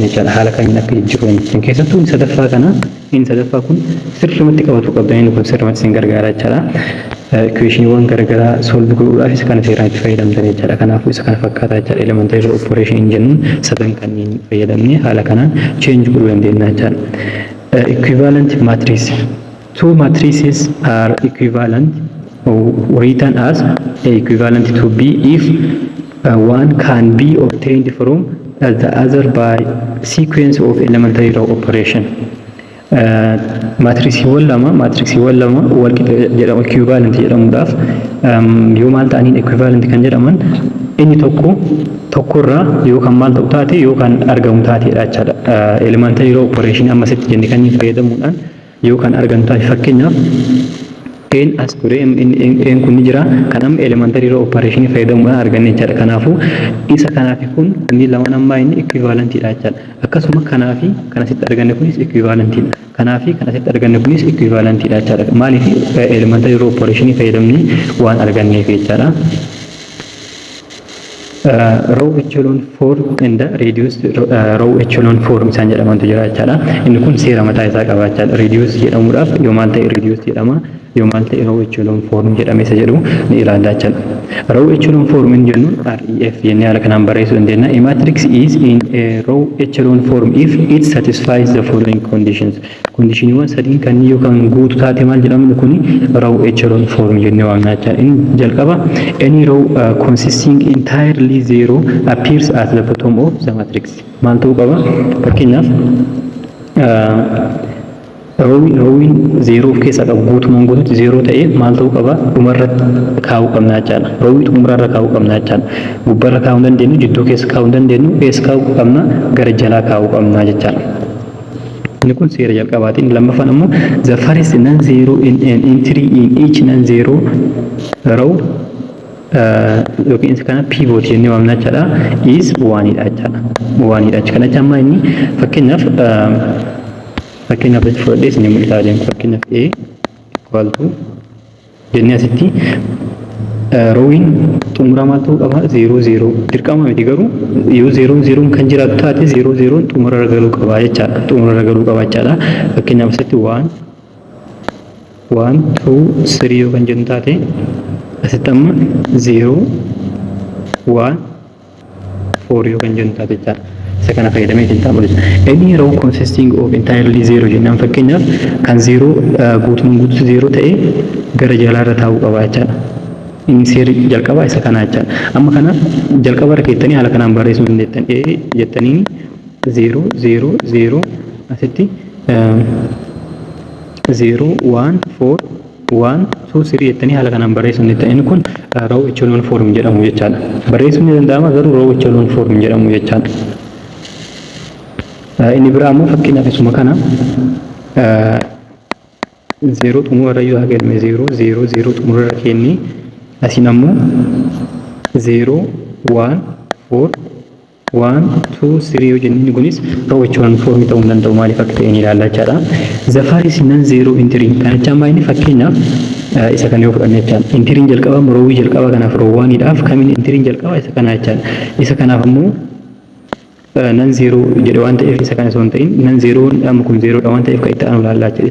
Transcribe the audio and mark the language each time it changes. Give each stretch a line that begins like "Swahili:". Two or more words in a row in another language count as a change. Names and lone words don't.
Oromo: jechaadha haala kamiin akka jijjiiruu dandeettan keessattuu inni sadaffaa kun sirriitti qabatuu qabdan inni kun sirriitti isin gargaara jechaadha equationiiwwan garaagaraa solve gochuudhaaf isa kana seeraan itti fayyadamtan jechaadha kanaafuu isa kana fakkaataa jechaadha
English: elementary operation
Oromo: jennuun sadan kanneen fayyadamne haala kanaan change godhuu dandeenya jechaadha
English: equivalent matrix two matrices are equivalent or written as equivalent to B if one can be obtained from the other by sequence of elementary row operation
Oromo: matrixiiwwan lama walqixa jedhamu equivalent jedhamuudhaaf yoo maal ta'aniin equivalent kan jedhaman inni tokkorraa yookaan maal ta'u taate yookaan argamu taateedha jechaadha
English: elementary row operation
Oromo: ammasitti jenne kan fayyadamuudhaan yookaan argamu taate fakkeenyaaf en as ture en kun ni jira kan amma
English: elementary row operation
Oromo: fayyadamuudhaan arganne jechaadha kanaafuu isa kanaafi kun inni lamaan ammaa inni equivalentidha jechaadha akkasuma kanaafi kanasitti arganne kunis equivalentidha kanaafi kanasitti arganne kunis equivalentidha jechaadha maaliif
English: elementary row operation
Oromo: fayyadamne waan arganneef jechaadha
English: row echelon form and reduced row echelon form
Oromo: isaan jedhamantu jira jechaadha inni kun seera mataa isaa qaba jechaadha reduce jedhamuudhaaf yoo maal ta'e reduce jedhama yoo maal ta'e
English: row echelon form
Oromo: jedhame isa jedhu ni ilaalla jechaadha
English: row echelon form
Oromo: hin jennu REF jennee haala kanaan barreessuu dandeenya
English: a matrix is in a row echelon form if it satisfies the following conditions
Oromo: conditioniiwwan sadiin kan yookaan guutu taate maal jedhamu kun
English: row echelon form
Oromo: jennee waamna jechaadha inni jalqaba
English: any row consisting entirely zero appears at the bottom of the matrix
Oromo: maal ta'uu qaba fakkeenyaaf rowin zero of keessa qabu guutumaan guututti zero ta'e maal ta'uu qaba dhumarratti kaa'uu qabna jechaadha rowii xumurarra kaa'uu qabna jechaadha gubbarra kaa'uu dandeenyu jidduu keessa kaa'uu dandeenyu eessa kaa'uu qabna gara jalaa kaa'uu qabna jechaadha inni kun seera jalqabaatiin lammaffaan ammoo
English: the first non zero in an entry in each non zero row
Oromo: yookiin kana pivot jennee waamna jechaadha is waanidha jechaadha waanidha kana jammaa inni fakkeenyaaf fudhadhee isin mul'isaa deemu fakkeenyaaf
English: A equal to
Oromo: jennee asitti rowiin xumuraa maal ta'uu qaba 0 dirqama miti garuu yoo 0 kan jiraatu taate 0 xumurarra galuu qaba jechaadha xumurarra galuu qaba jechaadha fakkeenyaaf asitti 1 2 3 yoo kan jennu taate asitti amma 0 1 4 yoo kan jennu taate jechaadha isa kana fayyadamee ittiin taa'u
English: any row consisting of entirely zero
Oromo: jennaan fakkeenyaaf kan 0 guutumaan guutuu 0 ta'e gara jalaarra taa'uu qaba jechaadha inni seera jalqabaa isa kana jechaadha amma kana jalqaba irra keessanii haala kanaan barreessuu dandeettan jettanii 0 0 0 asitti 0 1 4 1 2 3 jettanii haala kanaan barreessuun ni ta'in kun
English: row echelon form
Oromo: jedhamu jechaadha. Barreessuun ni danda'ama garuu
English: row echelon form
Oromo: jedhamu jechaadha. Inni biraa immoo fakkeenyaaf isuma kana 0 xumura yoo hagalme 0 0 0 xumura kenni asiin ammoo 0 1 4 1 2 3 yoo jennee kunis
English: row echelon form
Oromo: ta'uu danda'u maaliif akka ta'e ni ilaalla jechaadha. Zafaris nan 0 entry kana jaamaa inni fakkeenyaaf isa kana yoo fudhanne jechaadha. Entry jalqaba row jalqaba kanaaf row 1 dhaaf kamiin entry jalqaba isa kana jechaadha. Isa kanaaf ammoo nan 0 jedhe waan ta'eef isa kana osoo hin ta'in nan 0 amma kun 0 dha waan ta'eef kan itti aanu ilaallaa jechaadha.